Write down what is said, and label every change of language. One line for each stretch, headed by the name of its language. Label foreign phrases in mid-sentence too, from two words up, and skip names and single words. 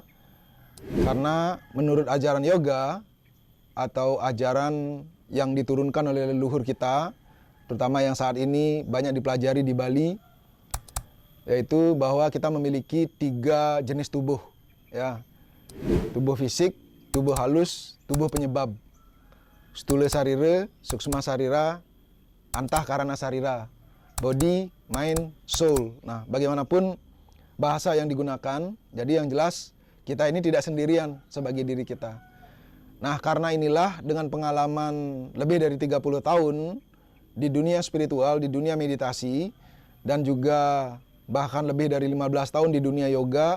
Indonesian: Karena menurut ajaran yoga atau ajaran yang diturunkan oleh leluhur kita, terutama yang saat ini banyak dipelajari di Bali, yaitu bahwa kita memiliki 3 jenis tubuh, ya. Tubuh fisik, tubuh halus, tubuh penyebab.
Sanskrit: Stula sarira, suksma sarira, antahkarana sarira.
English: Body, mind, soul.
Indonesian: Nah, bagaimanapun bahasa yang digunakan, jadi yang jelas kita ini tidak sendirian sebagai diri kita. Nah, karena inilah dengan pengalaman lebih dari 30 tahun di dunia spiritual, di dunia meditasi, dan juga bahkan lebih dari 15 tahun di dunia yoga.